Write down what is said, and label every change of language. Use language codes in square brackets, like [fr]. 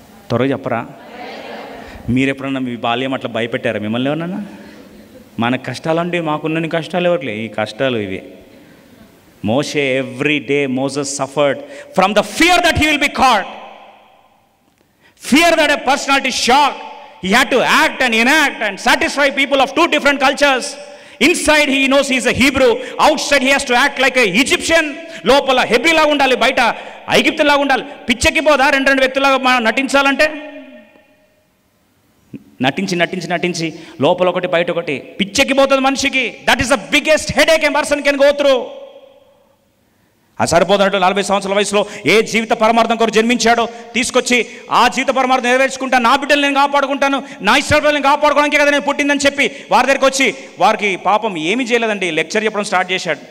[te] త్వరగా చెప్పరా? మీరు ఎప్పుడన్నా మీ బాల్యం అట్లా భయపెట్టారా మిమ్మల్ని ఎవరన్నా? మన కష్టాలండి, మాకున్న కష్టాలు ఎవరికి? ఈ కష్టాలు ఇవి. [en] Moshe every day Moses suffered from the fear that he will be caught, fear that a personality shock. He had to act and enact and satisfy people of 2 different cultures. Inside he knows he is a Hebrew, outside he has to act like a Egyptian. [te] లోపల హెబ్రీలాగా ఉండాలి, బయట ఐగుప్తులాగా ఉండాలి. పిచ్చెక్కి పోదా 2 వ్యక్తులాగా మనం నటించాలంటే? నటించి లోపల ఒకటి బయట ఒకటి పిచ్చెక్కిపోతుంది మనిషికి. [en] That is the biggest headache a person can go through. [te] అది సరిపోతున్నట్టు 40 సంవత్సరాల వయసులో ఏ జీవిత పరమార్థం కొరకు జన్మించాడో తీసుకొచ్చి ఆ జీవిత పరమార్థం నెరవేర్చుకుంటా, నా బిడ్డలు నేను కాపాడుకుంటాను, నా ఇష్టాలు నేను కాపాడుకోవడానికే కదా నేను పుట్టిందని చెప్పి వారి దగ్గరికి వచ్చి వారికి పాపం ఏమీ చేయలేదండి, లెక్చర్ చెప్పడం స్టార్ట్ చేశాడు.